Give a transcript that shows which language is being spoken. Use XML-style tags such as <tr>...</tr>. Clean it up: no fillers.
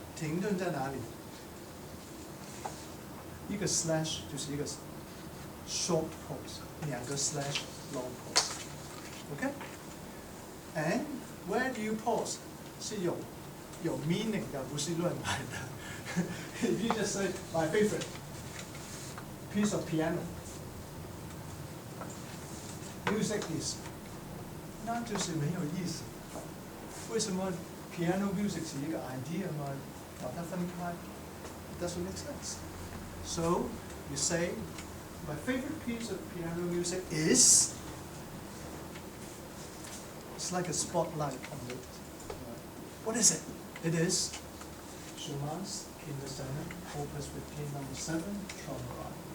<zh>停顿在哪里？一个 slash 就是一个</zh> <en>short pause, 2个 slash long pause. Okay? And where do you pause?</en> <zh>是有 meaning 的，不是乱来的。</zh> <en>If you just say my favorite piece of piano, music is 那就是没有意思。</en> <zh>为什么 piano music 是一个 idea 嘛？</zh> <en>把它分开 it doesn't make sense. So you say my favorite piece of piano music is. It's like a spotlight on it. What is it? It is Schumann's Kinderszene, Opus 15, number 7, Trommelei.</en>